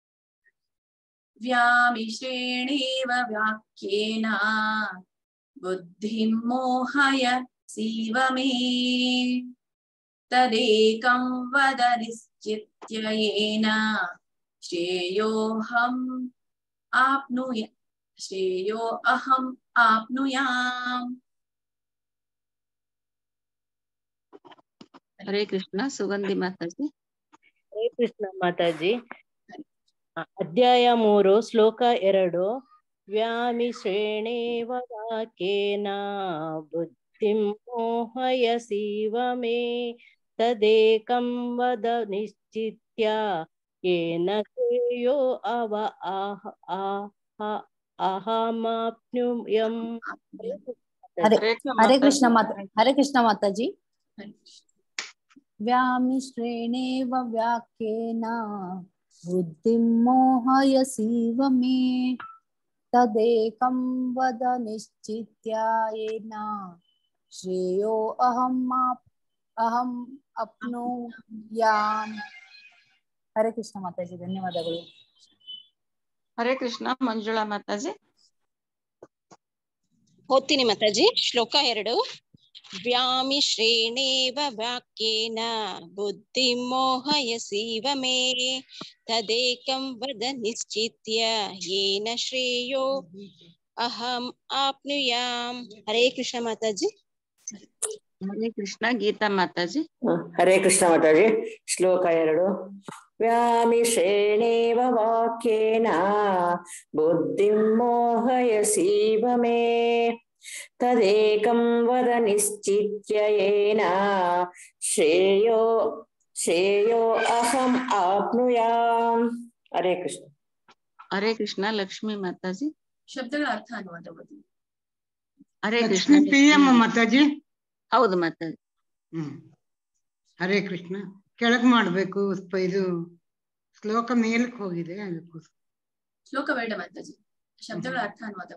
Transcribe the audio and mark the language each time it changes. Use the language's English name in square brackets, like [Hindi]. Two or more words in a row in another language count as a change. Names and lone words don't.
[Sanskrit] ವ್ಯಾಮಿ ಶ್ರೇಣೇವ ವ್ಯಾಕ್ಯೇನ ಬುದ್ಧಿಂ ಮೋಹಯಸೀವ ಮೇ ತದೇಕಂ ವದ ನಿಶ್ಚಿತ್ಯ ಯೇನ ಶ್ರೇಯೋ ಅಹಂ ಆಪ್ನುಯಾಮ್. [Kannada] ಹರೇ ಕೃಷ್ಣ. ಸುಗಂಧಿ ಮಾತಾಜಿ. ಹರೇ ಕೃಷ್ಣ ಮಾತಾಜಿ. ಅಧ್ಯಾಯ 3 ಶ್ಲೋಕ 2. [Sanskrit] ವ್ಯಾಮಿ ಶ್ರೇಣೇವ ವಾಕ್ಯೇನ ಬುದ್ಧಿಂ ಮೋಹಯಸೀವ ಮೇ ತದೇಕಂ ವದ ನಿಶ್ಚಿತ್ಯ ಯೇನ ಶ್ರೇಯೋ ಅಹಮಾಪ್ನುಯಂ. [Kannada] ಹರೇ ಕೃಷ್ಣ ಮಾತಾಜಿ. [Sanskrit] ವ್ಯಾಮಿ ಶ್ರೇಣೇವ ವ್ಯಾಕ್ಯೇನ ಬುದ್ಧಿಂ ಮೋಹಯಸೀವ ಮೇ ತದೇಕಂ ವದ ನಿಶ್ಚಿತ್ಯ ಯೇನ ಶ್ರೇಯೋ ಅಹಂ ಆಪ್ನುಯಾಮ್. [Kannada] ಹರೇ ಕೃಷ್ಣ ಮಾತಾಜಿ. ಧನ್ಯವಾದಗಳು. ಹರೇ ಕೃಷ್ಣ. ಮಂಜುಳಾ ಮಾತಾಜಿ. ಓದ್ತೀನಿ ಮಾತಾಜಿ. ಶ್ಲೋಕ 2. [Sanskrit] ವ್ಯಾಮಿ ಶ್ರೇಣೇವ ವಾಕ್ಯೇನ ಬುದ್ಧಿಂ ಮೋಹಯಸೀವ ಮೇ ತದೇಕಂ ವದ ನಿಶ್ಚಿತ್ಯ ಯೇನ ಶ್ರೇಯೋ ಅಹಂ ಆಪ್ನುಯಾಮ್. [Kannada] ಹರೇ ಕೃಷ್ಣ ಮಾತಾಜಿ. ಹರೇ ಕೃಷ್ಣ. ಗೀತಾ ಮಾತಾಜಿ. ಹರೇ ಕೃಷ್ಣ ಮಾತಾಜಿ. ಶ್ಲೋಕ 2. [Sanskrit] ವ್ಯಾಮಿ ಶ್ರೇಣೇವ ವಾಕ್ಯೇನ ಬುದ್ಧಿಂ ಮೋಹಯಸೀವ ಮೇ ತದೇಕಂ ವದ ನಿಶ್ಚಿತ್ಯ ಯೇನ ಶ್ರೇಯೋ ಅಹಂ ಆಪ್ನುಯಾಮ್. [Kannada] ಹರೇ ಕೃಷ್ಣ. ಹರೇ ಕೃಷ್ಣ. ಲಕ್ಷ್ಮೀ ಮಾತಾಜಿ. ಶಬ್ದಗಳ ಅರ್ಥ ಅನುವಾದ. ಹರೇ ಕೃಷ್ಣ. ಮಾತಾಜಿ. ಹೌದು ಮಾತಾಜಿ. ಹರೇ ಕೃಷ್ಣ. ಕೆಳಗ್ ಮಾಡ್ಬೇಕು, ಇದು ಶ್ಲೋಕ ಮೇಲಕ್ಕೆ ಹೋಗಿದೆ, ಅದಕ್ಕೋಸ್ಕರ ಶ್ಲೋಕ ಬೇಡ ಮಾತಾಜಿ. ಶಬ್ದಗಳ ಅರ್ಥ ಅನುವಾದ.